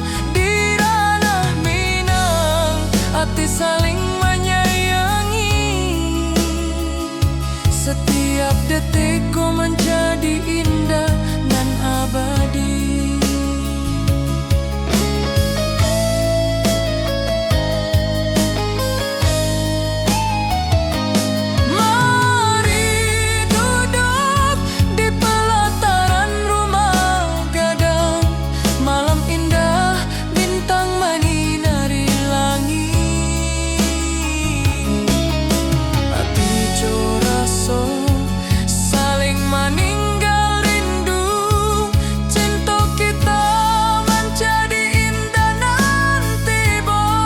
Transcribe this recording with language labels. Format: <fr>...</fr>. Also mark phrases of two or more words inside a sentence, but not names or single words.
<id>Di ranah Minang hati saling menyayangi, setiap detik kau menjadi indah dan abadi. Mari duduk di pelataran rumah gadang, malam indah bintang menyinari langit.</id> <min>Hati jo raso</min> <id>saling meninggal rindu, cinta kita menjadi indah nanti bo.</id>